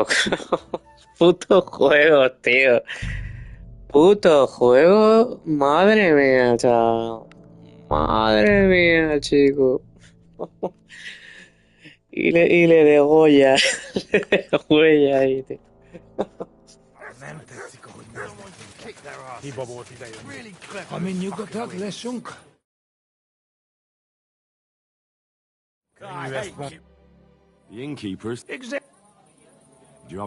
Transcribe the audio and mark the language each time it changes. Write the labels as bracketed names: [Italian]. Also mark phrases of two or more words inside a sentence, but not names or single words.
[Spanish] Puto juego, tío. Puto juego. Madre mía, chaval. Madre mía, chico. Y le degolla. Le degüella ahí, tío. [Hungarian] Nem tetszik, ahogy néznek. Hiba volt idejönni. Amin nyugodtak, lessünk. Könnyű ezt mondani. [English] The innkeepers... Exact. Do you have...